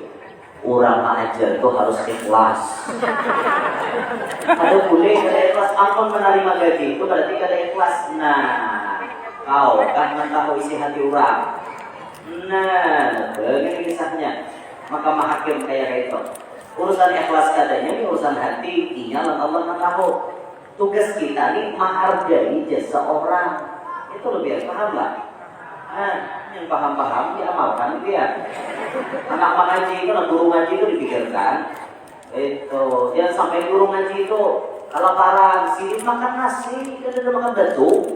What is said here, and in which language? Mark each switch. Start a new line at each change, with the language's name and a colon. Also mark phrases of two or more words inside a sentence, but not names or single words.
Banjar: Orang mengajar itu harus ikhlas. Ada boleh kada ikhlas ampun menerima gaji itu berarti kada ikhlas.
Indonesian: Nah, kau kan tahu isi hati orang. Nah, begini kisahnya. Maka hakim kayak itu.
Banjar: Urusan ikhlas katanya ini urusan hati, inya Allah tahu.
Indonesian: Tugas kita ini menghargai jasa orang. Itu lebih paham lah. Yang paham-paham diamalkan dia. Anak mengaji itu, guru ngaji itu dipikirkan. Itu dia sampai guru ngaji itu kalau parang sini makan nasi, dia udah makan batu.